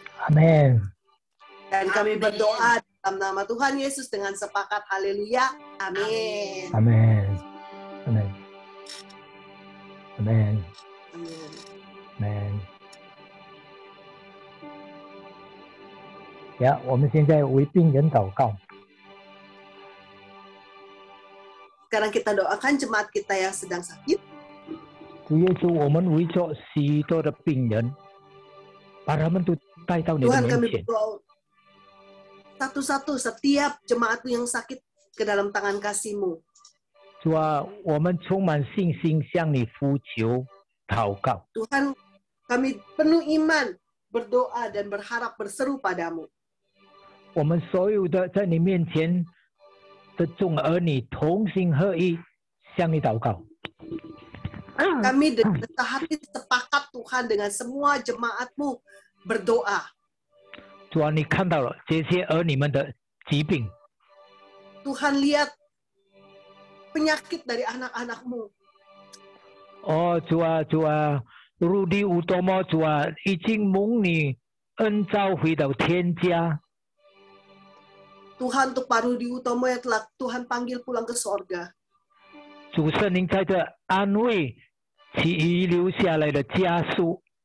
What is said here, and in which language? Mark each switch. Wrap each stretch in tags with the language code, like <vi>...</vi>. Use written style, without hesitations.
<id>Amin. Dan kami berdoa dalam nama Tuhan Yesus dengan sepakat. Haleluya. Amin. Amin. Amin. Amin. Amin. Amin.</id> <zh>我们现在为病人祷告。</zh> <id>Sekarang kita doakan jemaat kita yang sedang sakit.</id> <zh>主耶稣，我们为着许多的病人，把他们都带到你的</zh> <id>Tuhan</id> <zh>面</zh> <id>kami</id> <zh>前。</zh> <id>berdoa satu-satu setiap jemaatmu yang sakit ke dalam tangan kasih-Mu.</id> <zh>主啊，我们充满信心向你呼求祷告。</zh> <id>Tuhan, kami penuh iman, berdoa dan berharap berseru padamu.</id> <zh>我们所有的在你面前的众儿女同心合一向你祷告。</zh> <id>Kami dengan sehati sepakat Tuhan dengan semua jemaat-Mu berdoa.</id> <zh>主啊，你看到了这些儿女们的疾病，</zh> <id>Tuhan lihat penyakit dari anak-anak-Mu.</id> <zh>哦，主啊，主啊，Rudy Utomo， 主啊，已经蒙你恩召回到天家。</zh> <id>Tuhan untuk Pak Rudi Utomo yang telah Tuhan panggil pulang ke sorga.</id> <zh>主圣灵在这安慰其遗留下来的家属，</zh>